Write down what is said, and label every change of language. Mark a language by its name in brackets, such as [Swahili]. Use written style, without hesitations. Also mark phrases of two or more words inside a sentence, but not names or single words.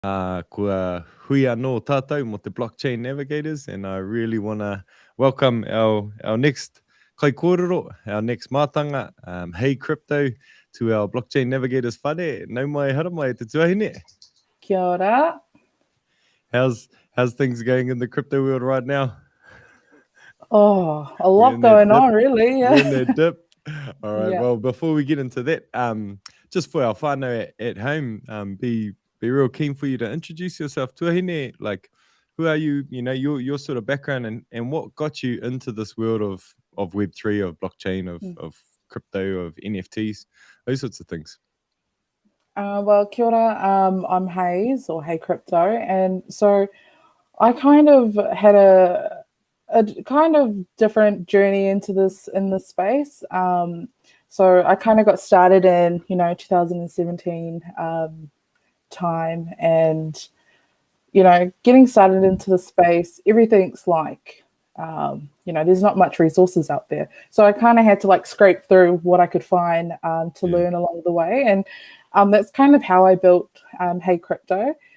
[Māori] Kua hui anō tātou mo te Blockchain Navigators, [English] and I really want to welcome our next [Māori] kai kōrero, [English] our next mātanga, Haycrypto, to our Blockchain Navigators whare. [Māori] Nau mai, hara mai, te tuahine. Kia ora. [English] How's things going in the crypto world right now? Oh, a lot going on, really. We're in that dip. All right, Yeah. well, before we get into that, just for our whānau at home, be real keen for you to introduce yourself. Tuahine, like, who are you? You know, your sort of background and what got you into this world of Web3, of blockchain, of crypto, of NFTs, those sorts of things. Well, [Māori] kia ora. [English] I'm Hayes, or Haycrypto, and so I kind of had a kind of different journey into this space. So I kind of got started in 2017 time, and getting started into the space, everything's like there's not much resources out there, so I kind of had to like scrape through what I could find to learn along the way, and that's kind of how I built Haycrypto.